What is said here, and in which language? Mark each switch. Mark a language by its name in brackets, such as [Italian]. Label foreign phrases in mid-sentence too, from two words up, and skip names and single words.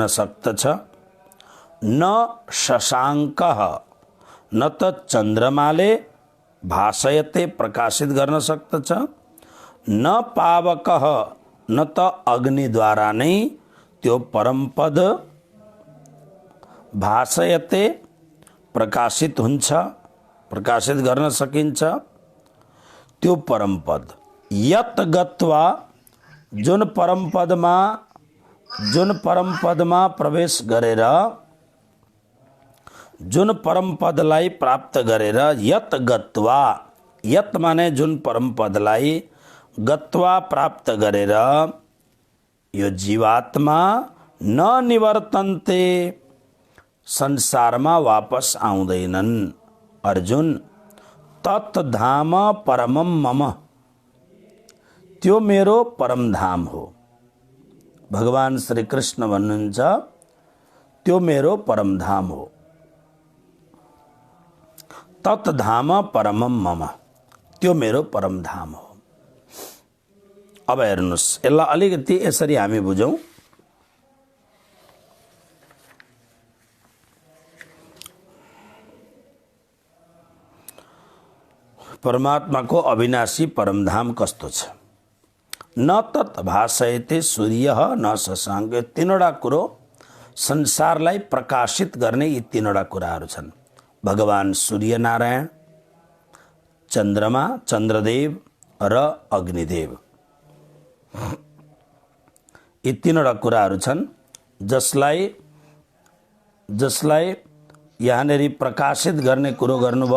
[Nepali] सक्दछ, [Sanskrit] न शशाङ्क [Nepali] न त चन्द्रमाले भासयते प्रकाशित गर्न सक्दछ, [Sanskrit] न पावक [Nepali] न त अग्निद्वारा नै त्यो परमपद भासयते प्रकाशित हुन्छ, प्रकाशित गर्न सकिन्छ त्यो परमपद। [Sanskrit] यत गत्वा [Nepali] जुन परमपदमा प्रवेश गरेर, जुन परमपदलाई प्राप्त गरेर, [Sanskrit] यत गत्वा, [Nepali] यत माने जुन परमपदलाई, गत्वा प्राप्त गरेर यो जीवात्मा [Sanskrit] न निवर्तन्ते [Nepali] संसारमा वापस आउँदैनन्। [Sanskrit] अर्जुन तत् धाम परमम मम, [Nepali] त्यो मेरो परमधाम हो। भगवान श्री कृष्ण भन्नुहुन्छ त्यो मेरो परमधाम हो। [Sanskrit] तत् धाम परमम मम, [Nepali] त्यो मेरो परमधाम हो। अब हेर्नुहोस्, यसलाई अलिकति यसरी हामी बुझौँ। परमात्माको अविनाशी परमधाम कस्तो छ। [Sanskrit] न तत् भासयते सूर्य न शशाङ्क, [Nepali] तीनवटा कुरो संसारलाई प्रकाशित गर्ने यी तीनवटा कुराहरू छन्। भगवान सूर्यनारायण, चन्द्रमा चन्द्रदेव र अग्निदेव, यी तीनवटा कुराहरू छन् जसलाई यहाँनिर प्रकाशित गर्ने कुरो गर्नुभयो।